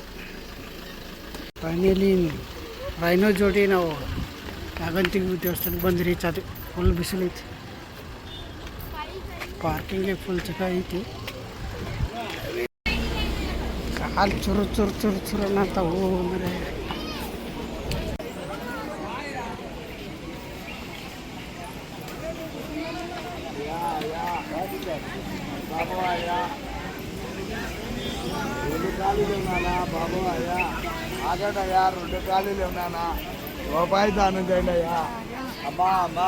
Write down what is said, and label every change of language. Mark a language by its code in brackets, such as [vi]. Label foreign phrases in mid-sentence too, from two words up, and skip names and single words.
[kn] ಫೈನಲಿ ರೈನೋ ಜೋಡಿ ನಾವು ಯಾಗಂತಿಗೆ ದೇವಸ್ಥಾನಕ್ಕೆ ಬಂದು ರೀಚ್ ಆದ್ವಿ. ಫುಲ್ ಬಿಸಿಲೈತಿ, ಪಾರ್ಕಿಂಗ್ಗೆ ಫುಲ್ ಚಕ ಐತಿ. ಕಾಲು ಚುರು ಚುರು ಚುರು ಚುರು ಅನ್ನತ್ತಾವು ಅಂದರೆ. [te] బాబు అయ్యా ఆగడయ్యా 2 కాలు లేవునా రూపాయి దానం చేయండి అయ్యా. అమ్మా అమ్మా